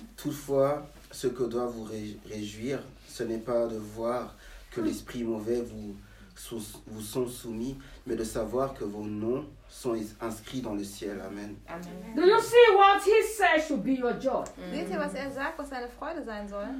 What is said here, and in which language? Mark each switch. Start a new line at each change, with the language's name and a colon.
French: Toutefois, ce que doit vous réjouir, ce n'est pas de voir que l'esprit mauvais vous sont soumis, mais de savoir que vos noms sont inscrits dans le ciel. Amen. Amen.
English: Do you see what he says should be your joy?
German: Seht ihr, was er sagt, was seine Freude sein soll?